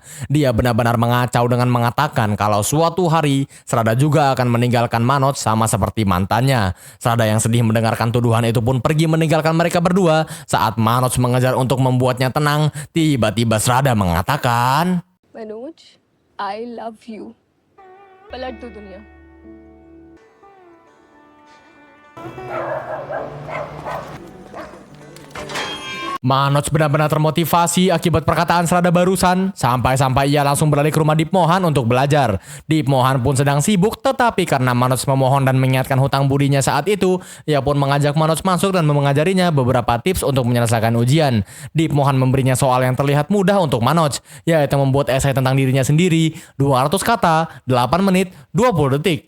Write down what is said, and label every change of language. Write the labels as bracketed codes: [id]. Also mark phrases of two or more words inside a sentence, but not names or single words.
[id] Dia benar-benar mengacau dengan mengatakan kalau suatu hari Srada juga akan meninggalkan Manoj sama seperti mantannya. Srada yang sedih mendengarkan tuduhan itu pun pergi meninggalkan mereka berdua. Saat Manoj mengejar untuk membuatnya tenang, tiba-tiba Srada mengatakan, [hi] मनोज [en] I love you [hi] पलट दो दुनिया [id] Manoj benar-benar termotivasi akibat perkataan Srada barusan, sampai-sampai ia langsung berlari ke rumah Deep Mohan untuk belajar. Deep Mohan pun sedang sibuk, tetapi karena Manoj memohon dan mengingatkan hutang budinya saat itu, ia pun mengajak Manoj masuk dan mengajarinya beberapa tips untuk menyelesaikan ujian. Deep Mohan memberinya soal yang terlihat mudah untuk Manoj, yaitu membuat esai tentang dirinya sendiri, 200 kata, 8 menit, 20 detik.